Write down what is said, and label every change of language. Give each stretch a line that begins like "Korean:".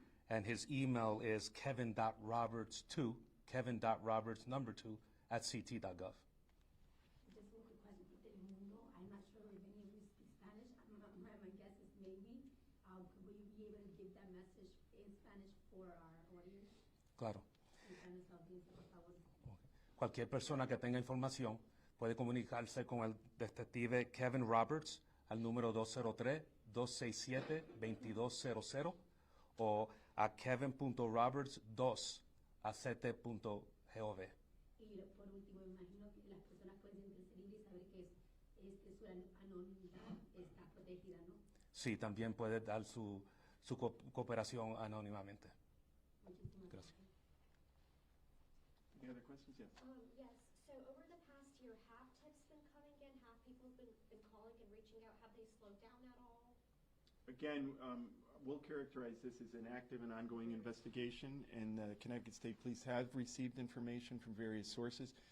English: And his email is kevin.roberts2, kevin.roberts2 @ct.gov. Just one quick question for Telemundo. I'm not sure if any of you speak Spanish. My guess is maybe. Will you be able to give that message in Spanish for our audience?
Spanish: Claro. En Spanish audiencia, por favor. Cualquier persona que tenga información puede comunicarse con el detective Kevin Roberts al número 203-267-2200 o a kevin.roberts2@ct.gov. Y por último, me imagino que las personas pueden interceder y saber que su anonimidad está protegida, ¿no? Sí, también puede dar su cooperación anónimamente. Muchísimas Gracias.
English: Any other questions? Yes. Yes. So over the past year, have tips been coming in? Have people been calling and reaching out? Have they slowed down at all? Again, we'll characterize this as an active and ongoing investigation, and the Connecticut State Police have received information from various sources.